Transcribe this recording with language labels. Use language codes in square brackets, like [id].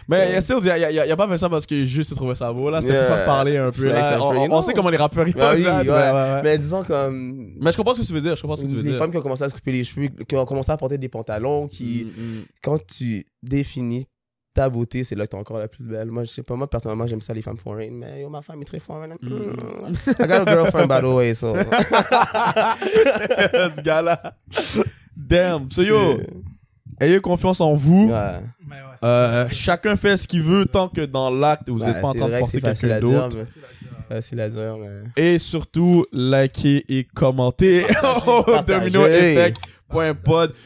[fr] Mais il a pas fait ça parce que juste il trouvait ça beau, là. C'était pour faire parler un peu, là. On sait comment les rappeurs, ils font ça. Mais disons comme... Mais je comprends ce que tu veux dire, Les femmes qui ont commencé à se couper les cheveux, qui ont commencé à porter des pantalons, quand tu définis ta beauté, c'est là que t'es encore la plus belle. Moi, je sais pas, moi, personnellement, j'aime ça, les femmes foreign, mais yo, ma femme est très foreign. [en] I got a girlfriend, by the way, so... [fr] Ce gars-là. Damn. So, yo, ayez confiance en vous. Chacun fait ce qu'il veut tant que dans l'acte, vous n'êtes pas en train de forcer quelqu'un d'autre. C'est la dire, mais... Et surtout, likez et commentez Domino Effect. .pod.